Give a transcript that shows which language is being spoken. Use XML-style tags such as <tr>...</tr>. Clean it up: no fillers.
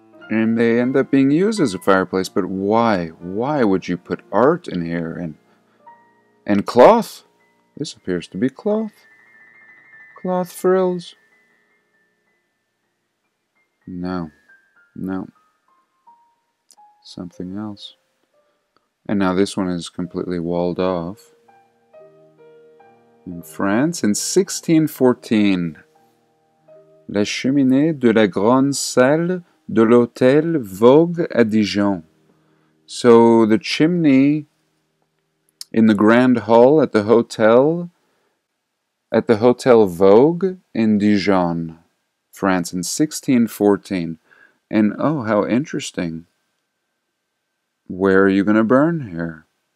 <en>And they end up being used as a fireplace, but why? Why would you put art in here and cloth? This appears to be cloth. Cloth frills. No, no, something else. And now this one is completely walled off. In France, in 1614,</en> <fr>la cheminée de la grande salle de l'hôtel Vogue à Dijon.</fr> <en>So the chimney in the grand hall at the Hotel Vogue in Dijon, France, in 1614. And oh, how interesting. Where are you going to burn here?</en>